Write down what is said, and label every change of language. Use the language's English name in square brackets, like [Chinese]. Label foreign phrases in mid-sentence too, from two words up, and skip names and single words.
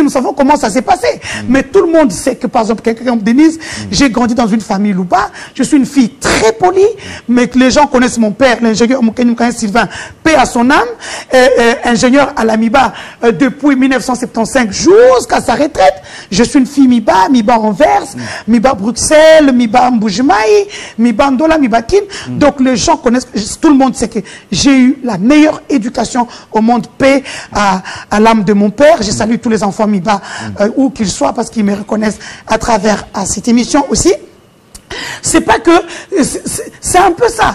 [French] Nous savons comment ça s'est passé. Mais tout le monde sait que, par exemple, quelqu'un comme Denise, j'ai grandi dans une famille Louba. Je suis une fille très polie, mais que les gens connaissent mon père, l'ingénieur Sylvain, paix à son âme, ingénieur à l'AMIBA depuis 1975 jusqu'à sa retraite. Je suis une fille MIBA Anvers, MIBA Bruxelles, MIBA Mboujmaï, MIBA Ndola, MIBA Kin. Donc les gens connaissent, tout le monde sait que j'ai eu la meilleure éducation au monde, paix à l'âme de mon père. Je salue tous les enfants MIBA, où qu'ils soient, parce qu'ils me reconnaissent à travers cette émission aussi. C'est pas que, c'est un peu ça.